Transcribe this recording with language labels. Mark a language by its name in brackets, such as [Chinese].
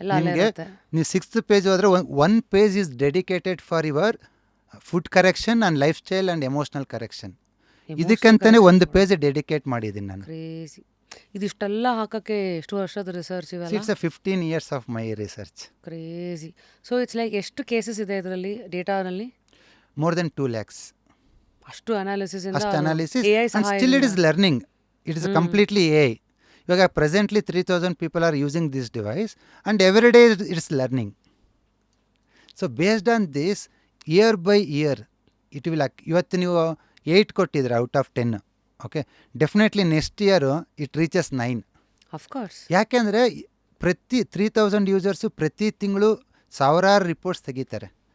[Kannada] ನಿಮಗೆ ನೀವು 6th page ಹೋದರೆ [English] 1 page is dedicated for your food correction and lifestyle and emotional correction. [Kannada] ಇದಕ್ಕಂತಾನೆ 1 page dedicate ಮಾಡಿದ್ದೀನಿ ನಾನು. [English] Crazy. [Kannada] ಇದಿಷ್ಟೆಲ್ಲ ಹಾಕೋಕ್ಕೆ ಎಷ್ಟು ವರ್ಷದ ರಿಸರ್ಚ್ ಇವೆಲ್ಲ? [English] It's 15 years of my research. Crazy. [Kannada] So it's like ಎಷ್ಟು ಕೇಸಸ್ ಇದೆ ಇದರಲ್ಲಿ, ಡೇಟಾನಲ್ಲಿ? [English] More than 2 lakhs. [Kannada] ಅಷ್ಟು analysis [English] and still it is learning. It is completely AI. ಇವಾಗ presently 3000 people are using this device and every day it's learning. So based on this, year by year it will, [Kannada] ಇವತ್ತು ನೀವು 8 ಕೊಟ್ಟಿದ್ರೆ [English] Out of 10, okay, definitely next year it reaches 9. Of course. [Kannada] ಯಾಕೆಂದರೆ ಪ್ರತಿ 3000 users ಪ್ರತಿ ತಿಂಗಳು ಸಾವಿರಾರು reports ತೆಗಿತಾರೆ.